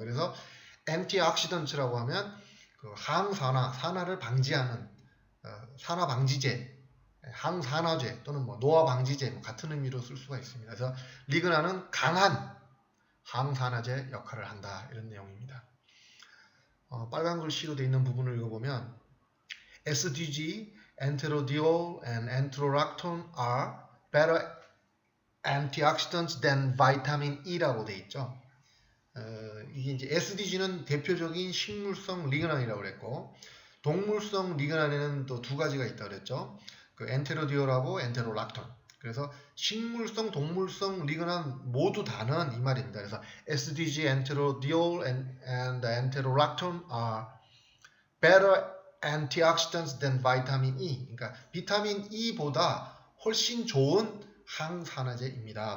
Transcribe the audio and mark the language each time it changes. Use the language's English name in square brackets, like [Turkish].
[Korean] 그래서 antioxidant라고 하면 산화를 방지하는 산화 방지제, 항산화제 또는 노화 방지제 같은 의미로 쓸 수가 있습니다. 그래서 리그난은 강한 항산화제 역할을 한다 이런 내용입니다. 빨간 글씨로 되어 있는 부분을 읽어보면 [English] SDG, enterodiol, and enterolactone are better antioxidants than vitamin E라고 [Korean] 되어 있죠. 이게 이제 SDG는 대표적인 식물성 리그난이라고 그랬고, 동물성 리그난에는 또 두 가지가 있다고 그랬죠. 엔테로디올하고 엔테롤락톤. 그래서 식물성, 동물성 리그난 모두 다는 이 말입니다. [English] 그래서 SDG, 엔테로디올, and 엔테롤락톤 are better antioxidants than vitamin E. [Korean] 그러니까 비타민 E보다 훨씬 좋은 항산화제입니다.